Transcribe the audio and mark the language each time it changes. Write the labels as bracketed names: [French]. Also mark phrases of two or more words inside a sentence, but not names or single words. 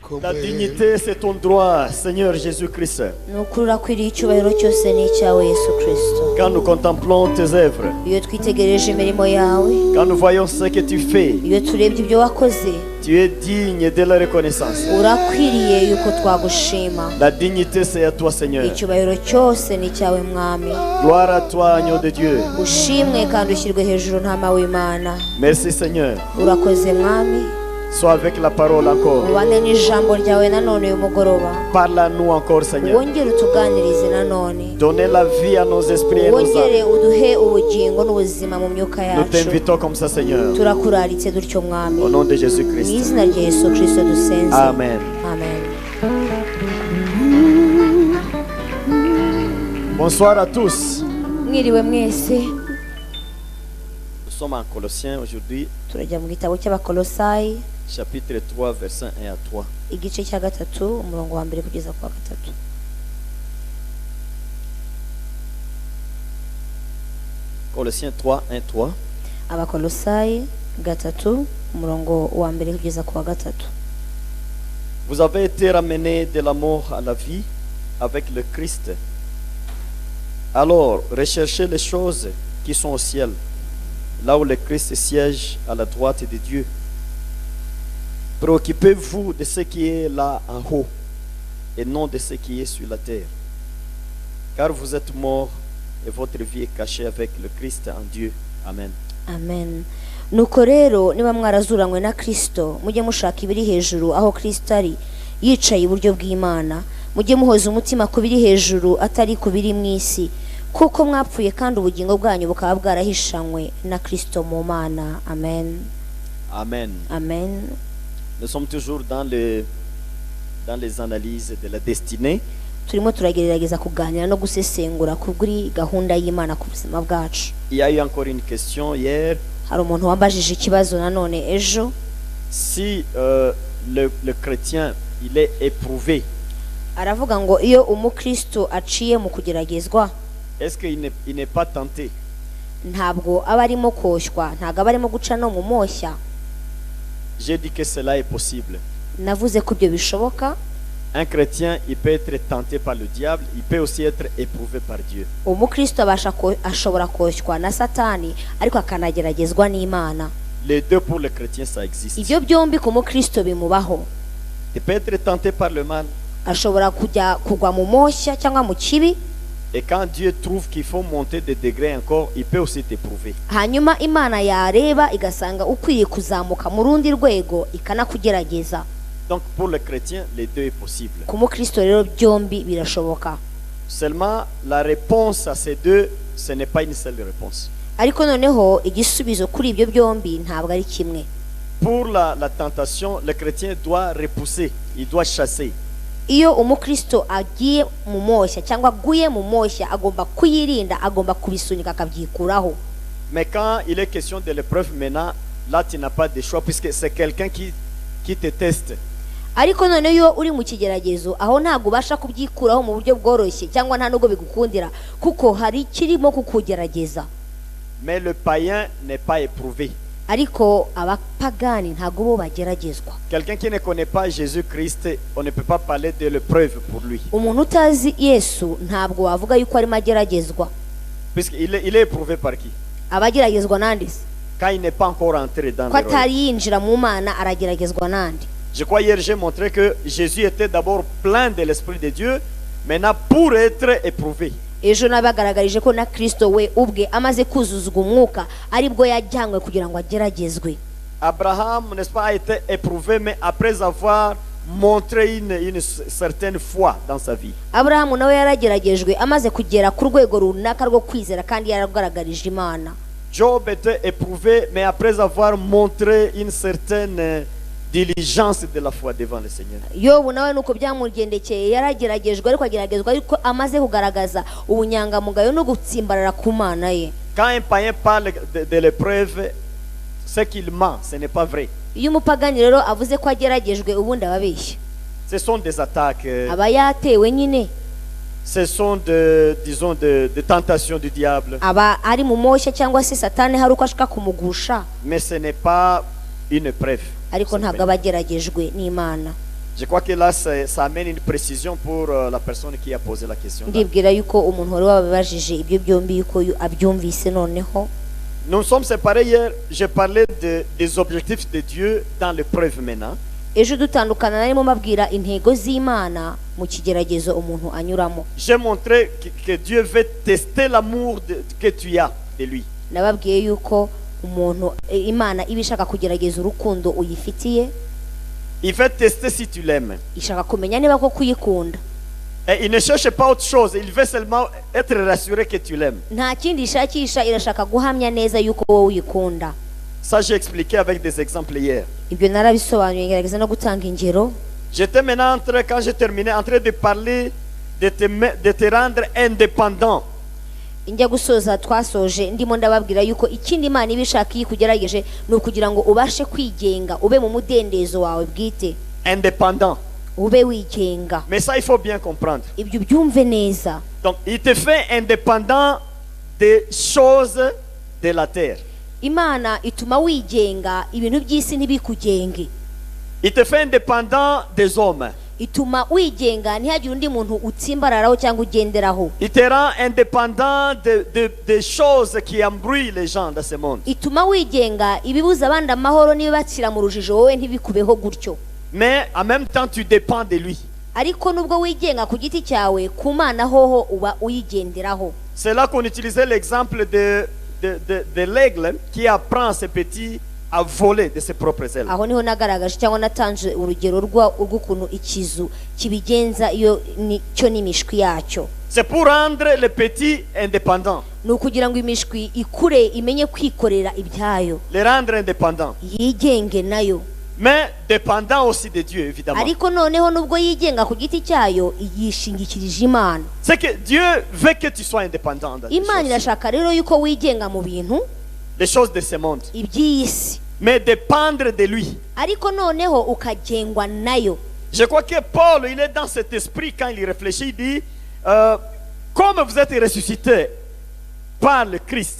[French] La dignité, c'est ton droit, Seigneur Jésus-Christ. [Kinyarwanda] nukuri urakwiriye icyubahiro cyose ni icyawe Yesu Kristo. [French] Quand nous contemplons tes œuvres, [Kinyarwanda] Iyo twitegereje imirimo yawe, [French] quand nous voyons ce que tu fais, [Kinyarwanda] iyo turebye ibyo wakoze, [French] tu es digne de la reconnaissance. [Kinyarwanda] urakwiriye yuko twagushima. [French] La dignité, c'est à toi, Seigneur. [Kinyarwanda] Icyubahiro cyose ni icyawe Mwami. [French] Gloire à toi, agneau de Dieu. [Kinyarwanda] Ushimwe kandi ushyirwe hejuru ntama w'Imana. [French] Merci, Seigneur. [Kinyarwanda] Urakoze Mwami. [French] Sois avec la parole encore. [Kinyarwanda] Ubane n'ijambo ryawe nanone uyu mugoroba. [French] Parle à nous encore, Seigneur. [Kinyarwanda] Wongere utuganirize nanone. [French] Donnez la vie à nos esprits et nos [Kinyarwanda] Wongere [French] âmes. [Kinyarwanda] uduhe ubugingo n'ubuzima mu myuka [French] Nous [Kinyarwanda] yacu. [French] t'invitons comme ça, Seigneur. [Kinyarwanda] Turakuraritse dutyo Mwami. [French] Au nom de [Kinyarwanda] Mu [French] Jésus-Christ. [Kinyarwanda] izina rya Yesu Kristo dusenze. [French] Amen. [Kinyarwanda] Amen. [French] Bonsoir à tous. [Kinyarwanda] Mwiriwe mwese. [French] Nous sommes en Colossiens aujourd'hui, [Kinyarwanda] Turajya mu gitabo cy'Abakolosayi, [French] chapitre 3, versets 1 à 3. [Kinyarwanda] igice cya gatatu umurongo wa mbere kugeza ku wa gatatu. [French] Colossiens 3, 1, 3. [Kinyarwanda] Abakolosayi gatatu umurongo wa mbere kugeza ku wa gatatu. [French] Vous avez été ramenés de la mort à la vie avec le Christ. Alors, recherchez les choses qui sont au ciel, là où le Christ siège à la droite de Dieu. Préoccupez-vous de ce qui est là en haut et non de ce qui est sur la terre. Car vous êtes morts et votre vie est cachée avec le Christ en Dieu. Amen. [Kinyarwanda] Amen. Nuko rero niba mwarazuranywe na Kristo, mujye mushaka ibiri hejuru aho Kristo ari, yicaye iburyo bw'Imana. Mujye muhoza umutima ku biri hejuru atari ku biri mu isi, kuko mwapfuye kandi ubugingo bwanyu bukaba bwarahishanywe na Kristo mu Mana. Amen. Amen. Amen. [French] Nous sommes toujours dans les analyses de la destinée. [Kinyarwanda] Turimo turagerageza kuganira no gusesengura kuri gahunda y'Imana ku buzima bwacu. [French] Il y a eu encore une question hier. [Kinyarwanda] Hari umuntu wambajije ikibazo nanone ejo. [French] Si le chrétien il est éprouvé, [Kinyarwanda] Aravuga ngo iyo umukristo aciye mu kugeragezwa, [French] est-ce qu'il n'est pas tenté? [Kinyarwanda] ntabwo aba arimo koshywa, ntabwo aba arimo guca no mu moshya. [French] J'ai dit que cela est possible. [Kinyarwanda] Navuze ko ibyo bishoboka. [French] Un chrétien, il peut être tenté par le diable, il peut aussi être éprouvé par Dieu. [Kinyarwanda] Umukristo ashobora koshywa na Satani, ariko akanageragezwa n'Imana. [French] Les deux pour le chrétien, ça existe. [Kinyarwanda] Ibyo byombi ku mukristo bimubaho. [French] Il peut être tenté par le mal. [Kinyarwanda] Ashobora kugwa mu moshya cyangwa mu kibi. [French] Et quand Dieu trouve qu'il faut monter de degrés encore, il peut aussi t'éprouver. [Kinyarwanda] Hanyuma Imana yareba igasanga ukwiye kuzamuka mu rundi rwego ikanakugerageza. [French] Donc pour le chrétien, les deux est possible. [Kinyarwanda] Ku mukristo rero byombi birashoboka. [French] Seulement la réponse à ces deux, ce n'est pas une seule réponse. [Kinyarwanda] Ariko noneho igisubizo kuri ibyo byombi ntabwo ari kimwe. [French] Pour la tentation, le chrétien doit repousser, il doit chasser. [Kinyarwanda] Iyo umukristo agiye mu moshya cyangwa aguye mu moshya, agomba kuyirinda, agomba kubisunika akabyikuraho. [French] Mais quand il est question de l'épreuve maintenant, là tu n'as pas de choix puisque c'est quelqu'un qui te teste. [Kinyarwanda] Ariko none iyo uri mu kigeragezo, aho ntabwo ubasha kubyikuraho mu buryo bworoshye cyangwa nta nubwo bigukundira, kuko hari kirimo kukugerageza. [French] Mais le païen n'est pas éprouvé. [Kinyarwanda] Ariko abapagani ntabwo bo bageragezwa. [French] Quelqu'un qui ne connaît pas Jésus-Christ, on ne peut pas parler de l'épreuve pour lui. [Kinyarwanda] Umuntu utazi Yesu ntabwo wavuga yuko arimo ageragezwa. [French] Puisqu'il est éprouvé par qui? [Kinyarwanda] Abageragezwa nande? [French] Quand il n'est pas encore entré dans le [Kinyarwanda] Ko [French] royaume. [Kinyarwanda] atari yinjira mu Mana arageragezwa nande? [French] Je crois hier j'ai montré que Jésus était d'abord plein de l'Esprit de Dieu, maintenant pour être éprouvé. [Kinyarwanda] Ejo nabagaragarije ko na Kristo we ubwe amaze kuzuzwa umwuka aribwo yajyanywe kugira ngo ageragezwe. [French] Abraham, n'est-ce pas, a été éprouvé, mais après avoir montré une certaine foi dans sa vie. [Kinyarwanda] Abrahamu nawe yarageragejwe amaze kugera ku rwego runaka rwo kwizera kandi yaragaragarije Imana. [French] Job était éprouvé, mais après avoir montré une certaine diligence de la foi devant le Seigneur. [Kinyarwanda] Yobu nawe nuko byamugendekeye, yarageragejwe ariko ageragezwa ariko amaze kugaragaza ubunyangamugayo no gutsimbarara ku Mana ye. [French] Quand un païen parle de l'épreuve, ce qu'il ment, ce n'est pas vrai. [Kinyarwanda] Iyo umupagani rero avuze ko ageragejwe ubundi ababeshya. [French] Ce sont des attaques. [Kinyarwanda] Aba yatewe nyine. [French] Ce sont disons de tentations du diable. [Kinyarwanda] Aba ari mu moshya cyangwa se Satani hari uko ashaka kumugusha. [French] Mais ce n'est pas une épreuve. [Kinyarwanda] Ariko ntabwo abageragejwe n'Imana. [French] Je crois que là, ça amène une précision pour la personne qui a posé la question. [Kinyarwanda] ndibwira yuko umuntu wari wababajije ibyo byombi yuko abyumvise noneho. [French] Nous nous sommes séparés hier. J'ai parlé des objectifs de Dieu dans l'épreuve maintenant. [Kinyarwanda] ejo dutandukana narimo mabwira intego z'Imana mu kigeragezo umuntu anyuramo. [French] J'ai montré que Dieu veut tester l'amour que tu as de lui. [Kinyarwanda] Nababwiye yuko umuntu Imana ibishaka kugerageza urukundo uyifitiye. [French] Il veut tester si tu l'aimes. [Kinyarwanda] Ishaka kumenya niba ko kuyikunda. [French] Et il ne cherche pas autre chose. Il veut seulement être rassuré que tu l'aimes. [Kinyarwanda] Nta kindi ishakisha, irashaka guhamya neza yuko wowe uyikunda. [French] Ça, j'ai expliqué avec des exemples hier. [Kinyarwanda] Ibyo narabisobanuye ngerageza no gutanga ingero. [French] J'étais maintenant quand j'ai terminé, en train de parler de te rendre indépendant. [Kinyarwanda] Njya gusoza twasoje ndimo ndababwira yuko ikindi Imana ibishaka ikugerageje ni ukugira ngo ubashe kwigenga, ube mu mudendezo wawe bwite. [French] Indépendant. [Kinyarwanda] Ube wigenga. [French] Mais ça, il faut bien comprendre. [Kinyarwanda] Ibyo byumve neza. [French] Donc, il te fait indépendant des choses de la terre. [Kinyarwanda] Imana ituma wigenga ibintu by'isi ntibikugenge. [French] Il te fait indépendant des hommes. [Kinyarwanda] Ituma wigenga ntihagire undi muntu utsimbararaho cyangwa ugenderaho. [French] Il te rend indépendant des choses qui embrouillent les gens dans ce monde. [Kinyarwanda] Ituma wigenga ibibuza abandi amahoro n'ibibacira mu rujijo wowe ntibikubeho gutyo. [French] Mais en même temps, tu dépends de lui. [Kinyarwanda] Ariko nubwo wigenga ku giti cyawe, ku Mana hoho uba uyigenderaho. [French] C'est là qu'on utilisait l'exemple de l'aigle qui apprend à ses petits à voler de ses propres ailes. [Kinyarwanda] Aho niho nagaragaje cyangwa natanje urugero rw'ukuntu ikizu kibigenza iyo cyo n'imishwi yacyo. [French] C'est pour rendre les petits indépendants. [Kinyarwanda] Ni ukugira ngo imishwi ikure imenye kwikorera ibyayo. [French] Les rendre indépendants. [Kinyarwanda] Yigenge nayo. [French] Mais dépendant aussi de Dieu, évidemment. [Kinyarwanda] Ariko noneho nubwo yigenga ku giti cyayo yishingikirije Imana. [French] C'est que Dieu veut que tu sois indépendant dans [Kinyarwanda] Imana irashaka rero yuko wigenga mu bintu [French] les choses de ce monde. [Kinyarwanda] iby'isi. [French] Mais dépendre de lui. [Kinyarwanda] Ariko noneho ukagengwa nayo. [French] Je crois que Paul, il est dans cet esprit quand il réfléchit, il dit comme vous êtes ressuscité par le Christ.